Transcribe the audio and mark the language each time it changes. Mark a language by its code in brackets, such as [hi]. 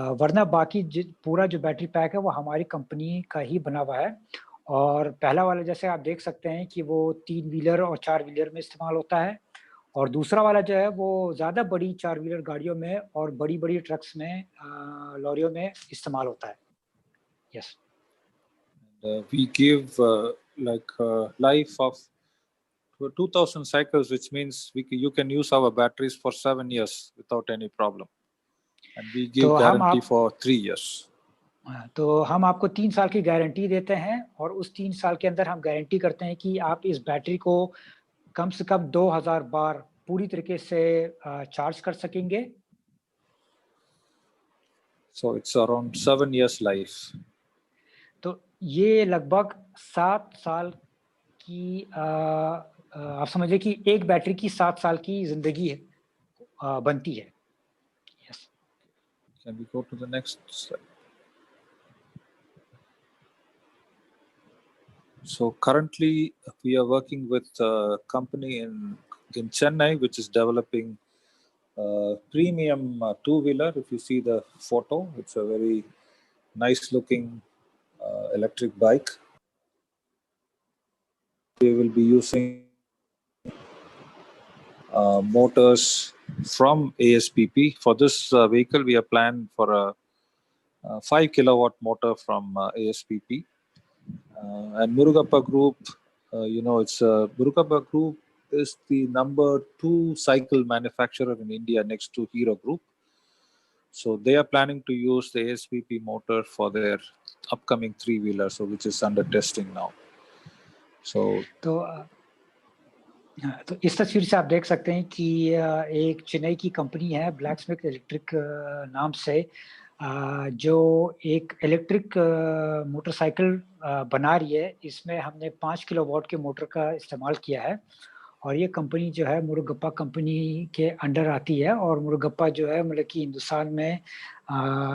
[hi] वरना बाकी पूरा जो बैटरी पैक है वो हमारी कंपनी का ही बना हुआ है। और पहला वाला जैसे आप देख सकते हैं कि वो 3 व्हीलर और 4 व्हीलर में इस्तेमाल होता है, और दूसरा वाला जो है वो ज़्यादा बड़ी 4 व्हीलर गाड़ियों में और बड़ी-बड़ी ट्रक्स में, लॉरियों में इस्तेमाल होता है। [en] Yes. We give life of 2000 cycles, which means you can use our batteries for 7 years without any problem, and we give guarantee for 3 years. [hi] तो हम आपको 3 साल की गारंटी देते हैं, और उस 3 साल के अंदर हम गारंटी करते हैं कि आप इस बैटरी को कम से कम 2000 बार पूरी तरीके से चार्ज कर सकेंगे। [en] So it's around 7 years life. [hi] तो ये लगभग 7 साल की आप समझिए कि एक बैटरी की 7 साल की जिंदगी बनती है। [en] Yes. Can we go to the next slide? So currently we are working with a company in Chennai, which is developing premium two-wheeler. If you see the photo, it's a very nice looking electric bike. We will be using motors from ASPP. For this vehicle, we are planned for a 5 kilowatt motor from ASPP. And Murugappa Group, Murugappa Group is the number 2 cycle manufacturer in India next to Hero Group. So they are planning to use the ASPP motor for their upcoming 3-wheeler, so which is under testing now. So [hi] तो इस तस्वीर से आप देख सकते हैं कि एक चेन्नई की कंपनी है ब्लैकस्मिथ इलेक्ट्रिक नाम से, जो एक इलेक्ट्रिक मोटरसाइकिल बना रही है। इसमें हमने 5 किलोवाट के मोटर का इस्तेमाल किया है, और ये कंपनी जो है मुरुगप्पा कंपनी के अंडर आती है, और मुरुगप्पा जो है मतलब कि हिंदुस्तान में